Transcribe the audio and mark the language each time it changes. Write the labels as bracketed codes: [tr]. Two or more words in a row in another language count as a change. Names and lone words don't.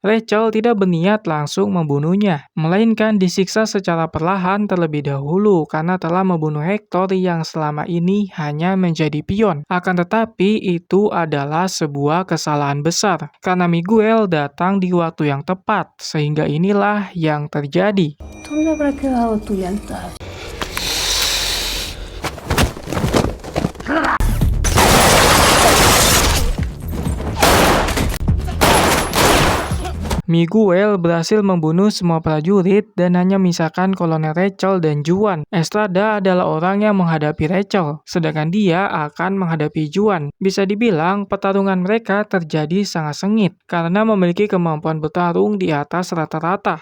[id] Rachel tidak berniat langsung membunuhnya, melainkan disiksa secara perlahan terlebih dahulu karena telah membunuh Hector yang selama ini hanya menjadi pion. Akan tetapi itu adalah sebuah kesalahan besar, karena Miguel datang di waktu yang tepat, sehingga inilah yang terjadi. [es] ¿Dónde habrá quedado tu lealtad? [id] Miguel berhasil membunuh semua prajurit dan hanya menyisakan Kolonel Rachel dan Juan. Estrada adalah orang yang menghadapi Rachel, sedangkan dia akan menghadapi Juan. Bisa dibilang pertarungan mereka terjadi sangat sengit karena memiliki kemampuan bertarung di atas rata-rata.